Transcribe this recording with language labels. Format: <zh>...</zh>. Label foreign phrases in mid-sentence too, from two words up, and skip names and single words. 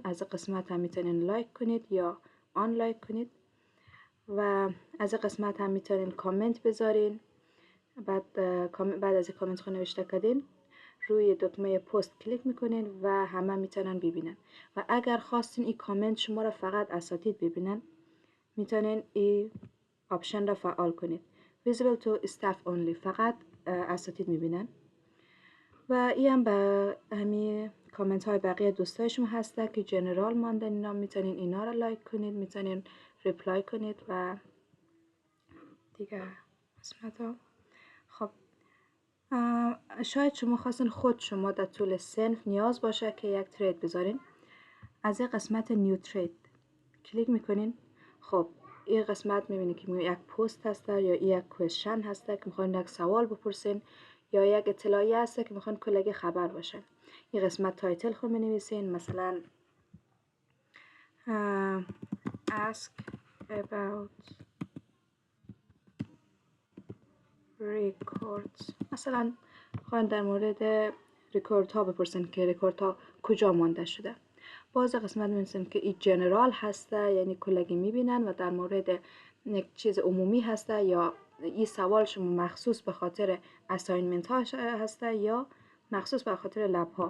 <fa>از قسمت هم میتونین لایک کنید یا آن لایک کنید و از قسمت هم میتونین کامنت بذارین. بعد از کامنت خود نوشته کردین روی دکمه پست کلیک میکنین و همه میتونن ببینن و اگر خواستین این کامنت شما را فقط اساتید ببینن میتونین این آپشن را فعال کنید</fa> <en>visible to staff only،</en> <fa>فقط اساتید میبینن. و این هم به همین کامنت های بقیه دوستای شما هسته که جنرال ماندن، اینا میتونین اینا را لایک کنید، میتونین ریپلای کنید و دیگه قسمت ها. خب شاید شما خواستین خود شما در طول صنف نیاز باشه که یک ترید بذارین. از این قسمت</fa> <en>new thread</en> <fa>کلیک میکنین. خب این قسمت میبینید که یک پست هسته یا یک کوئسشن هسته که میخواین یک سوال بپرسین یا یک اطلاعی هسته که میخواین کلگی خبر باشه. این قسمت تایتل خود مینویسین، مثلا</fa> <en>ask about records،</en> <fa>مثلا خواهن در مورد ریکورد ها بپرسن که ریکورد ها کجا مانده شده. باز قسمت می‌نویسیم که این جنرال هسته یعنی کلگی میبینن و در مورد یک چیز عمومی هسته یا این سوال شما مخصوص به خاطر اساینمنت ها هسته یا مخصوص به خاطر لب ها.</fa>